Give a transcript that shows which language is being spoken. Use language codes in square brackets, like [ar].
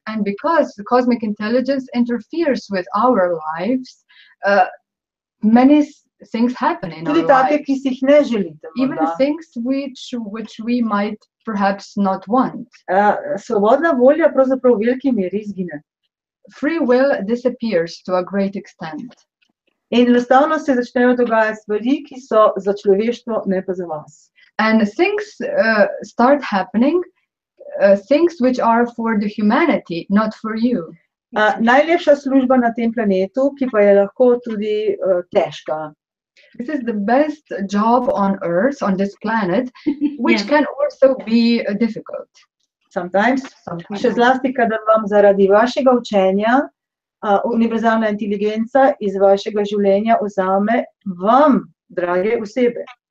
[en] And because the cosmic intelligence interferes with our lives, many things happen in [sl] tudi [en] our lives. [sl] Tudi take, ki si jih ne želite. [en] Even things which we might perhaps not want. [sl] Svobodna volja pravzaprav v veliki meri izgine. [en] Free will disappears to a great extent. [sl] In enostavno se začnejo dogajati stvari, ki so za človeštvo, ne pa za vas. [en] And things start happening, things which are for the humanity, not for you. [sl] Najlepša služba na tem planetu, ki pa je lahko tudi težka. [en] This is the best job on Earth, on this planet, which Yeah. can also be difficult. Sometimes. Sometimes. [sl] Še zlasti, kadar vam zaradi vašega učenja univerzalna inteligenca iz vašega življenja vzame vam, drage osebe.